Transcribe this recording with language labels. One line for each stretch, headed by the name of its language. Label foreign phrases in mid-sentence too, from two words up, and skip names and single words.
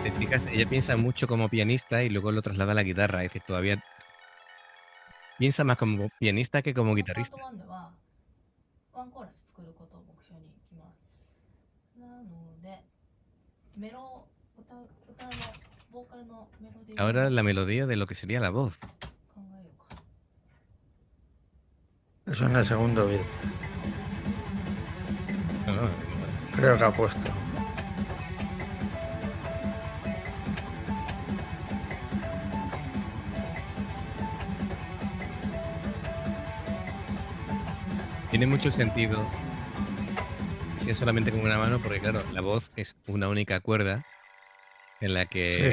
Spanish: Te fijas, ella piensa mucho como pianista y luego lo traslada a la guitarra. Es decir, todavía piensa más como pianista que como guitarrista.
Japanese: パート1ではワンコーラス作ることを目標にいきます。なので、メロ歌のボーカルのメロディーを
Spanish: Ahora la melodía de lo que sería la voz.
Japanese: 考えようか。
Spanish: Eso en el segundo beat. Ah, Creo que ha puesto. tiene mucho sentido si es solamente con una mano, porque claro, la voz es una única cuerda en la que